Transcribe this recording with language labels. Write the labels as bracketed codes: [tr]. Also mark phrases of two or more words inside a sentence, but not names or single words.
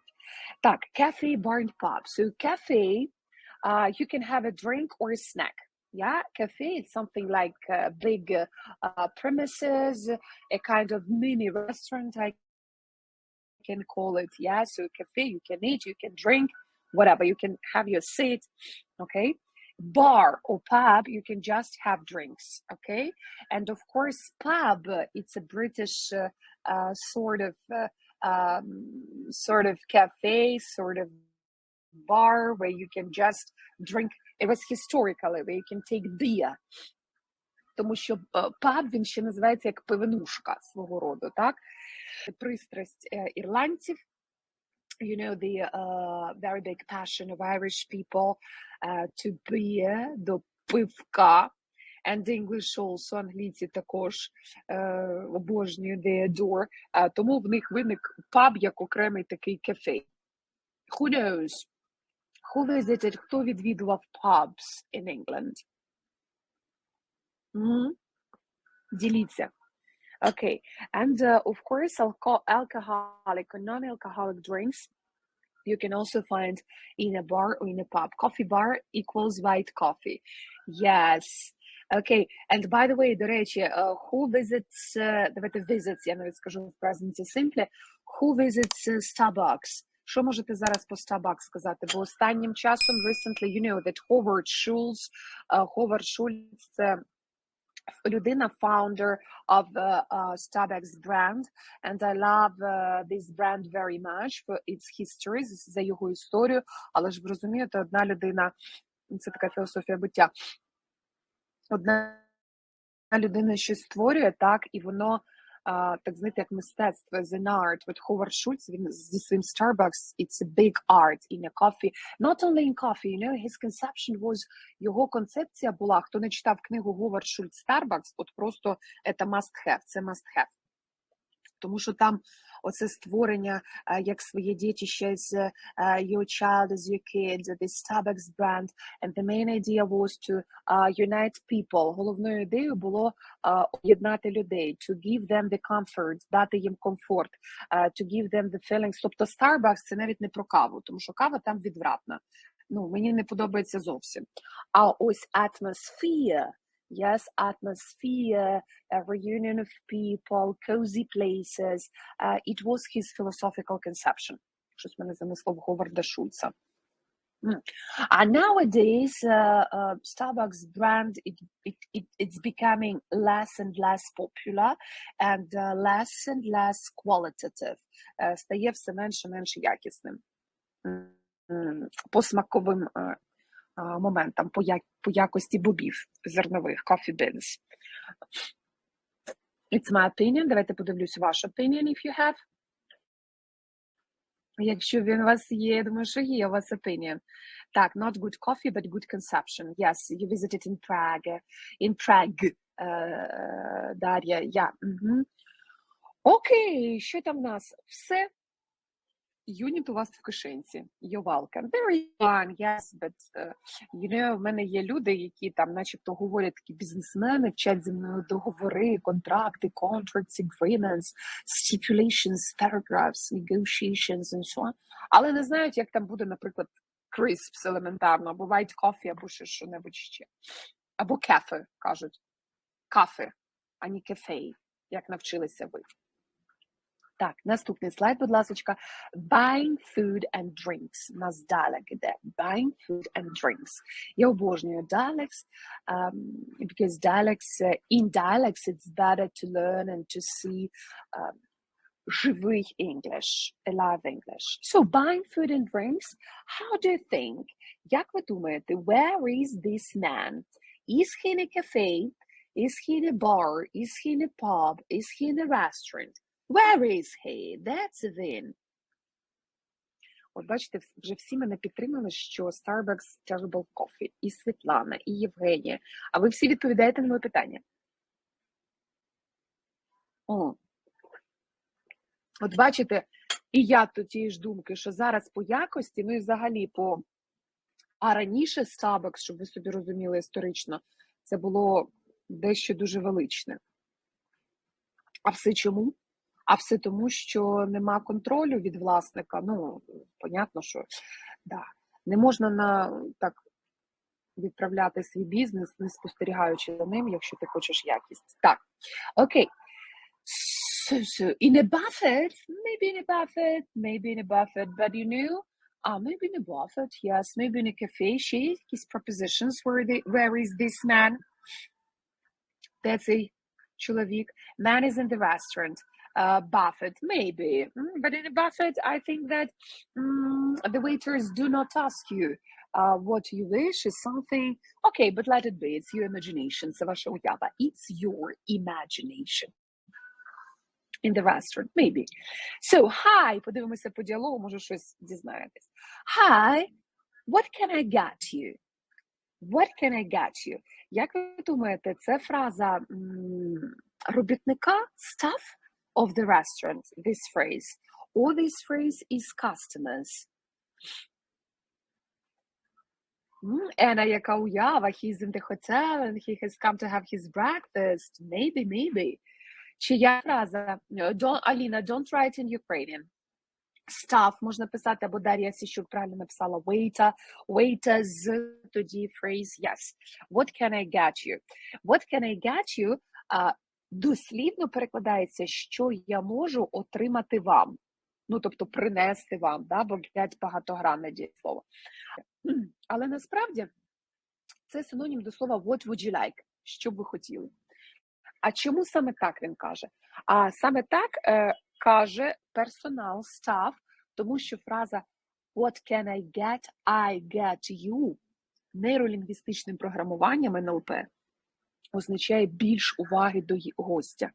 [uk] Так, [en] cafe-bar-pab. So cafe, you can have a drink or a snack. Yeah, cafe is something like big premises, a kind of mini restaurant, I can call it. Yeah, so cafe, you can eat, you can drink, whatever. You can have your seat, okay? Bar or pub, you can just have drinks, okay? And of course, pub, it's a British sort of cafe, sort of bar where you can just drink. It was historically where you can take beer. [uk] тому що паб, він ще називається як пивнушка свого роду, так? Пристрасть ірландців, [en] you know, the very big passion of Irish people to beer, [uk] до пивка, [en] and English also, [uk] англійці також обожнюють, [en] they adore, [uk] тому в них виник паб як окремий такий кафе. [en] Who knows? Who visited, [uk] хто відвідував [en] pubs in England? [uk] Діліться. [en] Okay, and of course, alcoholic or non-alcoholic drinks you can also find in a bar or in a pub. Coffee bar equals white coffee. Yes. Okay, and by the way, [uk] до речі, [en] who visits, [uk] давайте visits, я навіть скажу в [en] present simple, who visits Starbucks? [uk] Що можете зараз по Starbucks сказати? Бо останнім часом, [en] recently, you know that Howard Schultz, [uk] це людина, [en] founder of Starbucks brand, and I love this brand very much for its history, [uk] за його історію, але ж ви розумієте, одна людина, це така філософія буття, одна людина щось створює, так, і воно, так знаєте, як мистецтво, [en] as an art. [uk] От Howard Schultz, він зі своїм [en] Starbucks, it's a big art in a coffee. Not only in coffee, you know, his conception was, [uk] його концепція була, хто не читав книгу Howard Schultz Starbucks, от просто це [en] must have, [uk] це [en] must have. [uk] Тому що там оце створення як своє дітище з [en] your child is your kid, the Starbucks brand, and the main idea was to unite people. [uk] Головною ідеєю було об'єднати людей, [en] to give them the comfort, [uk] дати їм комфорт, [en] to give them the feelings. [uk] Тобто Starbucks це навіть не про каву, тому що кава там відвратна. Ну, мені не подобається зовсім. А ось [en] atmosphere, yes, atmosphere, a reunion of people, cozy places. It was his philosophical conception. [uk] Щось мене занесло в Говарда Шульца. [en] And nowadays, Starbucks brand, it's becoming less and less popular and less qualitative. [uk] Стає все менше якісним. По смаковим моментам, по якості бобів зернових, [en] coffee beans. It's my opinion. [uk] Давайте подивлюсь ваш [en] opinion, if you have. [uk] Якщо він у вас є, я думаю, що є у вас opinion. Так, [en] not good coffee, but good conception. Yes, you visited in Prague. In Prague, Дар'я, yeah. [uk] Окей, що там у нас? Все. Юніт у вас в кишенці. [en] You're welcome. Very fun, yes, but, you know, [uk] в мене є люди, які там начебто говорять, такі бізнесмени, вчать зі мною договори, контракти, [en] contracts, agreements, stipulations, paragraphs, negotiations and so on, [uk] але не знають, як там буде, наприклад, crisps елементарно, або [en] white coffee, [uk] або ще що-небудь ще. Або cafe, кажуть. Кафе, а не cafe, як навчилися ви. Так, наступний слайд, будь ласочка. [en] Buying food and drinks. [uk] У нас dialog іде. [en] Buying food and drinks. [uk] Я обожнюю [en] dialects, because in dialects it's better to learn and to see живий English, alive English. So, buying food and drinks, how do you think? [uk] Як ви думаєте, [en] where is this man? Is he in a cafe? Is he in a bar? Is he in a pub? Is he in a restaurant? Where is he? That's він. [uk] От бачите, вже всі мене підтримали, що Starbucks [en] terrible coffee. [uk] І Світлана, і Євгенія. А ви всі відповідаєте на моє питання. От бачите, і я тут тієї ж думки, що зараз по якості, ну і взагалі по... А раніше Starbucks, щоб ви собі розуміли історично, це було дещо дуже величне. А все чому? А все тому, що нема контролю від власника. Ну, понятно, що да. Не можна так відправляти свій бізнес, не спостерігаючи за ним, якщо ти хочеш якість. Так, окей. [en] So, in a buffet, maybe in a buffet, but you know, maybe in a buffet, yes, maybe in a cafe, [uk] ще є якісь [en] propositions, where is this man? [uk] Де цей чоловік? [en] Man is in the restaurant. Buffet, maybe, but in a buffet, I think that the waiters do not ask you What you wish is something, okay, but let it be, it's your imagination, [uk] це ваша уява. [en] It's your imagination. In the restaurant, maybe. So, hi, [uk] подивимося по діалогу, може щось дізнаєтесь. [en] Hi, what can I get you? What can I get you? [uk] Як ви думаєте, це фраза робітника, [en] staff of the restaurant, this phrase? Or this phrase is customers? [uk] Anna, яка уява? [en] He's in the hotel and he has come to have his breakfast. Maybe. [uk] Чия фраза? Аліна, [en] don't write in Ukrainian. [uk] Staff можна писати, або Дар'я Сіщук правильно написала [en] waiter, waiters, [uk] тоді [en] phrase yes. What can I get you? What can I get you? [uk] Дослівно перекладається, що я можу отримати вам. Ну, тобто принести вам, да? Бо get багатогранне дієслово. Але насправді це синонім до слова [en] what would you like? [uk] Що б ви хотіли? А чому саме так він каже? А саме так каже персонал, staff, тому що фраза [en] what can I get you [uk] нейролінгвістичним програмуванням НЛП означає більш уваги до гостя.